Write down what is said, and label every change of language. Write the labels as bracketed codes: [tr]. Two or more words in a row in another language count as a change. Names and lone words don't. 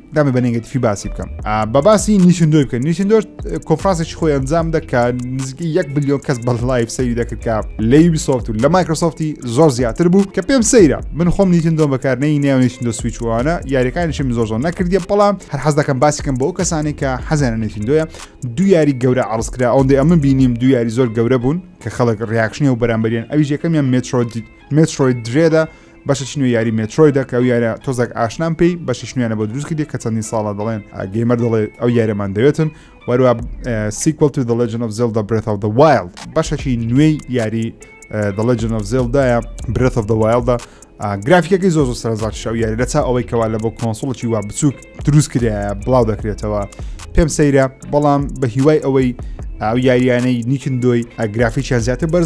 [ckb] دامێ بە نێگەتیڤی باسی بکەم بە باسی نیشندۆ بکەن نیشندۆ کۆنفرانسێکی خۆی ئەنجام دا کە نزیکی 1 بلیۆن کەس بە لایڤ سەیری دەکرد کە لە یوبیسۆفت و لە مایکرۆسۆفتی زۆر زیاتر بوو کە پێم سەیرە من خۆم نیشندۆ بەکارنەی نێو نیشندۆ سویچ وانە یاریەکانیشم زۆر نەکردیە بەڵام هەر حەز دەکەم باسیکەم بۆ ئەو کەسانی کە حەزیانە نیشندۆیە دوو یاری گەورە عرض کرا ئەوەندەی ئەمە بینیم دوو یاری زۆر گەورە بوون کە خەڵک ڕیاکشنی و بەرامبەریان ئەویش یەکەمیان مێترۆید درێدا بەشێکی نوێ یاری مێترۆیدە کە ئەو یارە تۆزێک ئاشنام پێی بەشی نوێنە بۆ دروست کردی کە چەندین ساڵە دەڵێن گەیمەر دەڵێ ئەو یارەمان دەوێتن وەروە [en] sequel to [ckb] The Legend of Zelda Breath of the Wild بەشێکی نوێی یاری The Legend of Zelda Breath of the Wild گرافیکەکەی زۆر سەرنجڕاکێشە ئەو یاری لەچا ئەوەی کەوا لە بۆ کۆنسۆڵێکی وا بچووک دروست کرایە بڵاو دەکرێتەوە پێم سەیرە بەڵام بە هیوای ئەوەی ئەو یاریانەی نیکندۆی گرافیکیان زیاتر بەرز